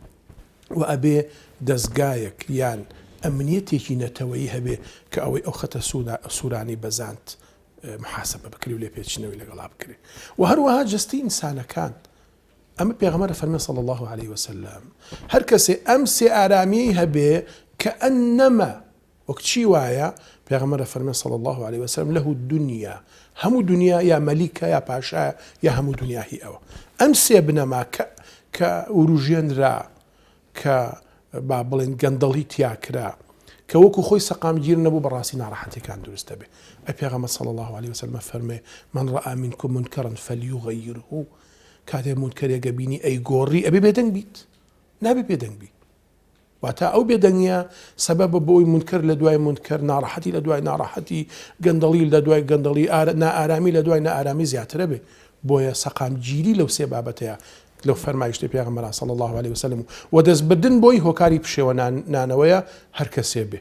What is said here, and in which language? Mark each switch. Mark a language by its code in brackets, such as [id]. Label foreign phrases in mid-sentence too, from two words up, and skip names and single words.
[ckb] و ئەبێ دەستگایەک یان ئەمنیەتێکی نەتەوەیی هەبێ کە ئەوەی ئەو خەتە سوورانی بەزانت محاسبە بکری و لێ پێچنەوەی لەگەڵا بکرێ و هەروەها جستی ئینسانەکان ئەمە پێغەمبەر فەرمێ [ar] صلی الله عليه وسلم [ckb] هەر کەسێ ئەم سێ ئارامی هەبێ کە ئەنەما وەک چی وایە پێغەمبەر فەرمێ [ar] صلی الله عليه وسلم له الدنيا [ckb] هەموو دنیا یا مەلیکە یا پاشایە یا هەموو دنیا هی ئەوە ئەم سێ بنەما کە وروژێنرا کە با بڵێن گەندەڵی تیاکرا کە وەکو خۆی سەقامگیر نەبوو بەڕاستی ناڕەحەتیەکان دروستە بێ ئەی پێغەمبەر [ar] صلی الله عليه وسلم [ckb] فەرمێ [ar] من رأى منكم منكرا فليغيره [ckb] کاتێ منکەرێکە بینی ئەی گۆڕی ئەبێ بێدەنگ بیت نابێ بێدەنگ بیت واتە ئەو بێدەنگیە سەبەبە بۆی منکر لە دوای منکر ناڕەحەتی لە دوای ناڕەحەتی گەندەڵی لە دوای گەندەڵی نائارامی لە دوای نائارامی زیاترە بێ بۆیە سەقامگیری لەو سێ بابەتەیە لەو فەرمایشتی پێغەمبەر [ar] صلی الله عليه وسلم [ckb] و دەستبردن بۆی هۆکاری پشێوە نانەوەیە هەر کەسێ بێ